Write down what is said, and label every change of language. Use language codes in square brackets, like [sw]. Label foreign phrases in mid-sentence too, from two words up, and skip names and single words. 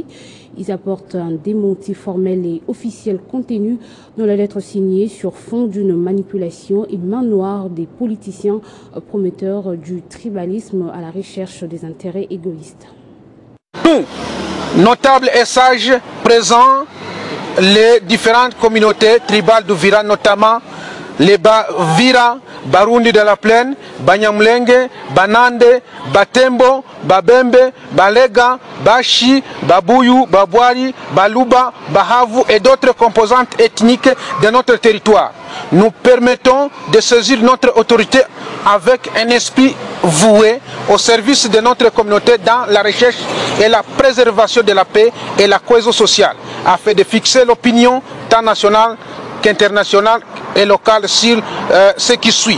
[fr] Ils apportent un démenti formel et officiel contenu dans la lettre signée sur fond d'une manipulation et main noire des politiciens prometteurs du tribalisme à la recherche des intérêts égoïstes. Nous, notables et sages présents, les différentes communautés tribales d'Uvira, notamment les Bavira, Barundi de la Plaine, Banyamulenge, Banande, Batembo, Babembe, Balega, Bashi, Babuyu, Babwari, Baluba, Bahavu et d'autres composantes ethniques de notre territoire. Nous permettons de saisir notre autorité avec un esprit voué au service de notre communauté dans la recherche et la préservation de la paix et la cohésion sociale, afin de fixer l'opinion tant nationale qu'internationale et locale sur ce qui suit.